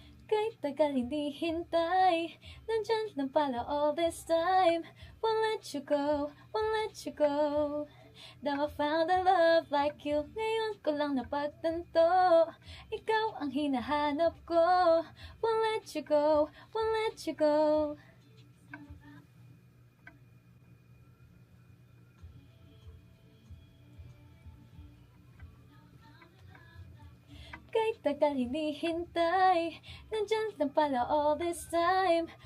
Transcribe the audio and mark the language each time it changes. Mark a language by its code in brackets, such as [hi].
[tl] Kahit tagal hindi hintay, nandyan lang pala [en] all this time. Won't let you go, won't let you go. Now I found a love like you. [tl] Ngayon ko lang napagtanto, ikaw ang hinahanap ko. [en] Won't let you go, won't let you go. [tl] Kahit tagal hinihintay, nandyan lang pala [en] all this time.